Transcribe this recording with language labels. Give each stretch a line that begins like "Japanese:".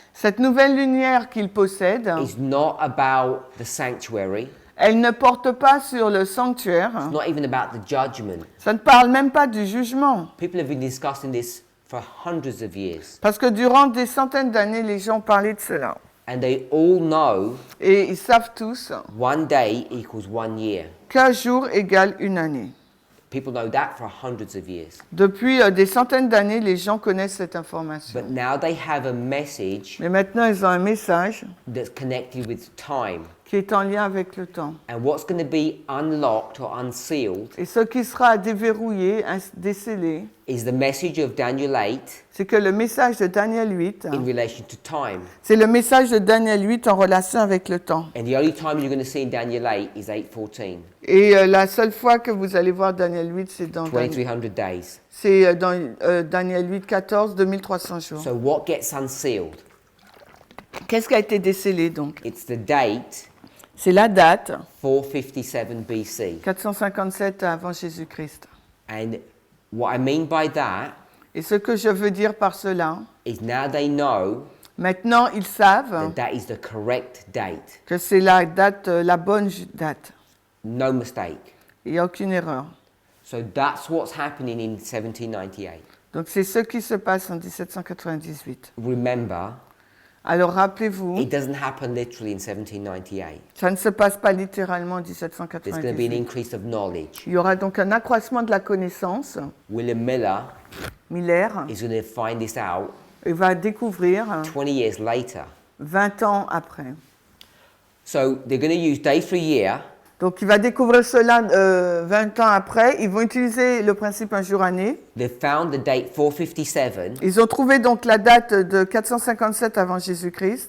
French: cette nouvelle lumière qu'ils possèdent,
English: is not about the sanctuary.
French: elle ne porte pas sur le sanctuaire.
English: It's not even about the judgment.
French: Ça ne parle même pas du jugement.
English: People have been discussing this for hundreds of years.
French: Parce que durant des centaines d'années, les gens parlaient de cela.
English: And they all know
French: Et ils savent tous
English: one day equals 1 year.
French: qu'un jour égale une année.
English: People know that for hundreds of years.
French: Depuis des centaines d'années, les gens connaissent cette information.
English: But now they have a message
French: Mais maintenant, ils ont un message
English: that's connected with time.
French: qui est en lien avec le temps.
English: And what's going to be unlocked or unsealed
French: Et ce qui sera déverrouillé, décellé,
English: is the message of Daniel 8
French: c'est que le message de Daniel 8,
English: in relation to time.
French: c'est le message de Daniel 8 en relation avec le temps.
English: And the only time you're going to see in Daniel 8 is 8:14,
French: Et la seule fois que vous allez voir Daniel 8, c'est dans,
English: 2300 days.
French: Daniel 8, 14, 2300 jours.
English: So what gets unsealed?
French: Qu'est-ce qui a été décellé donc?
English: It's the date
French: C'est la date,
English: 457 BC.
French: 457 avant Jésus-Christ.
English: And What I mean by that
French: Et ce que je veux dire par cela,
English: is now they know
French: maintenant ils savent
English: that is the correct date.
French: que c'est la date, la bonne date.
English: No mistake.
French: Il n'y a aucune erreur.
English: So that's what's happening in 1798.
French: Donc c'est ce qui se passe en 1798.
English: Remember,
French: Alors rappelez-vous,
English: it doesn't happen literally in 1798.
French: ça ne se passe pas littéralement en
English: There's going to be an
French: 1798.
English: increase of knowledge.
French: Il y aura donc un accroissement de la connaissance.
English: William Miller
French: Miller
English: is going to find this out
French: il va découvrir
English: 20 years later.
French: 20 ans après.
English: So they're going to use day for year.
French: Donc il va découvrir cela 20 ans après. Ils vont utiliser le principe un jour année.
English: They found the date 457,
French: Ils ont trouvé donc la date de 457 avant Jésus-Christ,